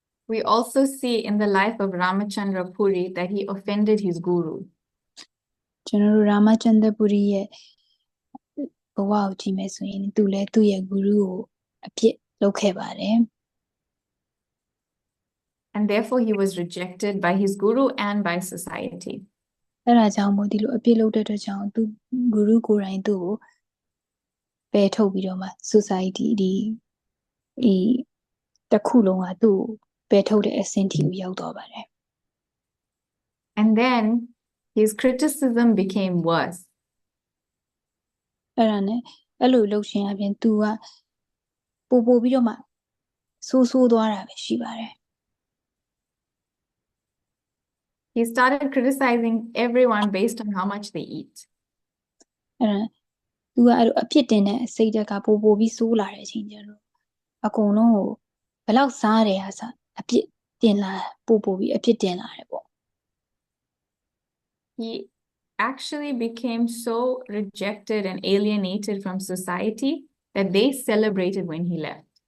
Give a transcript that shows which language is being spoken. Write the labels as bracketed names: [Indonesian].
[English] We also see in the life of Ramachandra Puri that he offended his guru. [Burmese] ကျွန်တော်တို့ရာမချန္ဒပူရီရဲ့ဘဝကိုကြည့်မယ်ဆိုရင်သူလည်းသူ့ရဲ့ဂူရုကိုအပြစ်လုပ်ခဲ့ပါတယ် [English] And therefore he was rejected by his guru and by society. [Burmese] အဲ့ဒါကြောင့်မို့ဒီလိုအပြစ်လုပ်တဲ့အတွက်ကြောင့်သူဂူရုကိုယ်တိုင်သူ့ကိုပယ်ထုတ်ပြီးတော့မှ society ဒီတစ်ခုလုံးကသူ့ကိုပယ်ထုတ်တဲ့အဆင့်ထိကိုရောက်သွားပါတယ် [English] And then his criticism became worse. [Burmese] အဲ့ဒါနဲ့အဲ့လိုလုပ်ခြင်းအပြင်သူကပို့ပြီးတော့မှဆိုးသွားတာပဲရှိပါတယ် [English] He started criticizing everyone based on how much they eat. [Burmese] အဲ့ဒါသူကအဲ့လိုအပြစ်တင်တဲ့စိတ်ဓာတ်ကပို့ပြီးဆိုးလာတဲ့အချိန်ကျတော့ အကုန်လုံးကိုဘယ်လောက်စားတယ်ဟာစားအပြစ်တင်လာပို့ပြီးအပြစ်တင်လာတယ်ပေါ့ [English] He actually became so rejected and alienated from society that they celebrated when he left.